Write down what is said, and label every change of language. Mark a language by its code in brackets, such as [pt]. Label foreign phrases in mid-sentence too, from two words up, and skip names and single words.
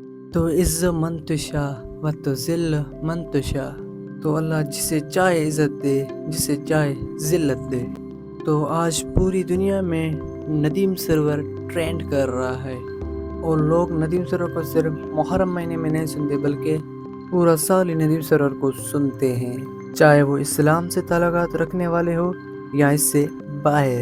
[ar] تو عز من تشا و تو ذل من تشا، [ur] تو اللہ جسے چاہے عزت دے، جسے چاہے ذلت دے۔ تو آج پوری دنیا میں ندیم سرور ٹرینڈ کر رہا ہے، اور لوگ ندیم سرور کو صرف محرم مہینے میں نہیں سنتے بلکہ پورا سال ہی ندیم سرور کو سنتے ہیں، چاہے وہ اسلام سے تعلقات رکھنے والے ہو یا اس سے باہر۔